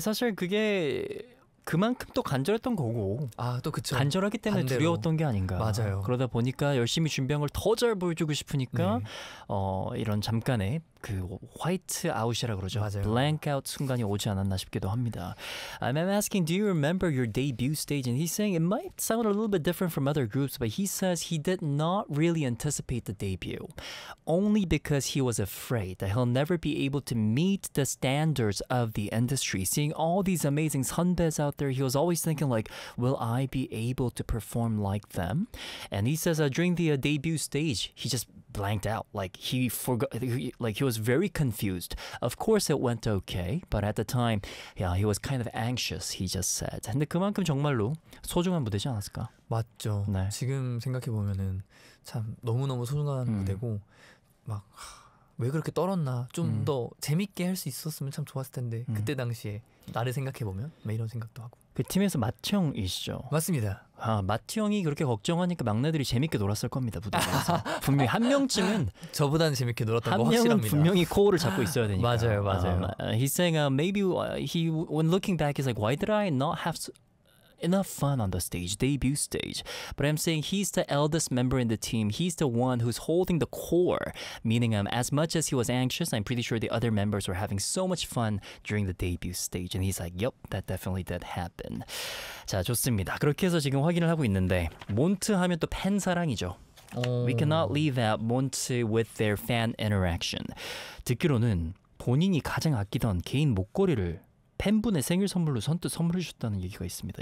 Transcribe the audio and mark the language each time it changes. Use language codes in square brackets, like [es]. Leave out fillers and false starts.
[ko] 사실 그게 그만큼 또 간절했던 거고. 아, 또 그쵸. 간절하기 때문에 반대로. 두려웠던 게 아닌가. 맞아요. 그러다 보니까 열심히 준비한 걸 더 잘 보여주고 싶으니까 네. 이런 잠깐의 그 화이트 아웃이라 그러죠. 맞아요. 블랭크 아웃 순간이 오지 않았나 싶기도 합니다. [en] I'm asking, do you remember your debut stage? And he's saying it might sound a little bit different from other groups, but he says he did not really anticipate the debut. Only because he was afraid that he'll never be able to meet the standards of the industry. Seeing all these amazing 선배s out there, he was always thinking like, will I be able to perform like them? And he says during the debut stage, he just blanked out. Like he forgot, like he was very confused. Of course it went okay, but at the time, yeah, he was kind of anxious, he just said. [ko] 근데 그만큼 정말로 소중한 무대지 않았을까? 맞죠. 네. 지금 생각해보면은 참 너무너무 소중한 무대고 막 왜 그렇게 떨었나 좀 더 재밌게 할 수 있었으면 참 좋았을 텐데 그때 당시에 나를 생각해보면 막 이런 생각도 하고 그 팀에서 마티형이시죠? 맞습니다. 아, 마티형이 그렇게 걱정하니까 막내들이 재밌게 놀았을 겁니다. 무대에서. 분명히 한 명쯤은 저보다는 재밌게 놀았던 거 확실합니다. 한 명은 분명히 코어를 잡고 있어야 되니까. 맞아요. 맞아요. [en] He's saying maybe he when looking back he's like why did I not have enough fun on the stage, debut stage. But I'm saying he's the eldest member in the team. He's the one who's holding the core. Meaning, as much as he was anxious, I'm pretty sure the other members were having so much fun during the debut stage. And he's like, yep, that definitely did happen. [ko] 자, 좋습니다. 그렇게 해서 지금 확인을 하고 있는데, 몬트 하면 또 팬 사랑이죠. [en] We cannot leave out Monte with their fan interaction. [ko] 듣기로는 본인이 가장 아끼던 개인 목걸이를 팬분의 생일 선물로 선뜻 선물해 주셨다는 얘기가 있습니다.